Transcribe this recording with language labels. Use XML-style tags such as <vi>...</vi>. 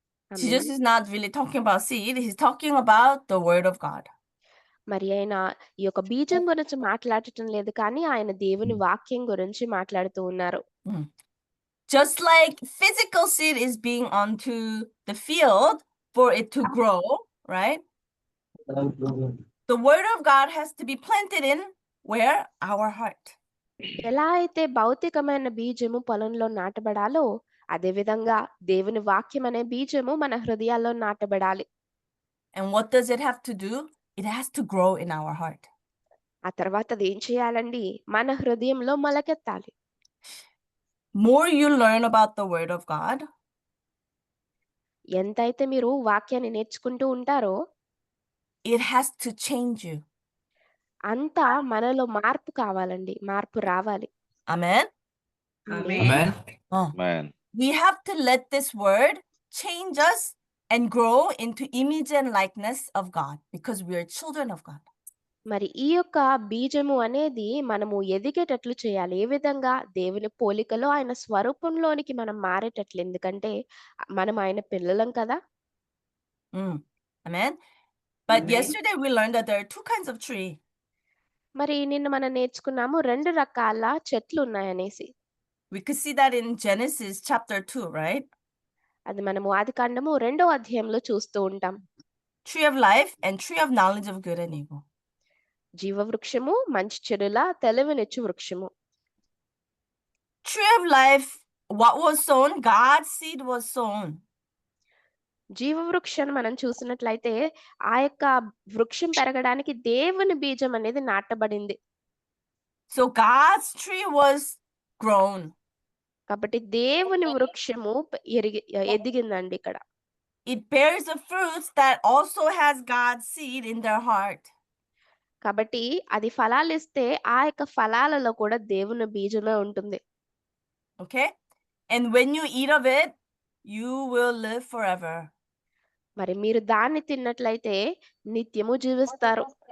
<en>Jesus is not really talking about seed. He's talking about the word of God.</en> <te>మరి ఆయన ఈ యొక్క బీజం గురించి మాట్లాడటం లేదు, కానీ ఆయన దేవుని వాక్యం గురించి మాట్లాడుతూ ఉన్నారు.</te> <en>Just like physical seed is being onto the field for it to grow, right? The word of God has to be planted in where? Our heart.</en> <te>ఎలా అయితే భౌతికమైన బీజము పొలంలో నాటబడాలో అదే విధంగా దేవుని వాక్యం అనే బీజము మన హృదయాల్లో నాటబడాలి.</te> <en>And what does it have to do? It has to grow in our heart.</en> <te>ఆ తర్వాత అది ఏం చేయాలండి? మన హృదయంలో మొలకెత్తాలి.</te> <en>More you learn about the word of God,</en> <te>ఎంతైతే మీరు వాక్యాన్ని నేర్చుకుంటూ ఉంటారో</te> <en>it has to change you.</en> <te>అంతా మనలో మార్పు కావాలండి, మార్పు రావాలి.</te> <en>Amen. Amen. Amen. Man. We have to let this word change us and grow into image and likeness of God because we are children of God.</en> <te>మరి ఈ యొక్క బీజము అనేది మనము ఎదిగేటట్లు చేయాలి. ఏ విధంగా? దేవుని పోలికలో ఆయన స్వరూపంలోనికి మనం మారేటట్లు. ఎందుకంటే మనం ఆయన పిల్లలం కదా.</te> <en>Amen. But Amen. yesterday we learned that there are two kinds of tree.</en> <te>మరి నిన్న మనం నేర్చుకున్నాము 2 రకాల చెట్లు ఉన్నాయనేసి.</te> <en>We could see that in Genesis chapter 2, right?</en> <te>అది మనము ఆదికాండము 2వ అధ్యాయంలో చూస్తూ ఉంటాం.</te> <en>Tree of life and tree of knowledge of good and evil.</en> <te>జీవ వృక్షము, మంచి చెడుల తెలివినిచ్చు వృక్షము.</te> <en>Tree of life, what was sown? God's seed was sown.</en> <te>జీవ వృక్షాన్ని మనం చూసినట్లయితే ఆ యొక్క వృక్షం పెరగడానికి దేవుని బీజం అనేది నాటబడింది.</te> <en>So God's tree was grown.</en> <te>కాబట్టి దేవుని వృక్షము ఎదిగిందండి ఇక్కడ.</te> <en>It bears the fruits that also has God's seed in their heart.</en> <te>కాబట్టి అది ఫలాలు ఇస్తే ఆ యొక్క ఫలాలలో కూడా దేవుని బీజమే ఉంటుంది.</te> <en>Okay? And when you eat of it, you will live forever.</en> <te>మరి మీరు దాన్ని తిన్నట్లయితే నిత్యము జీవిస్తారు.</te>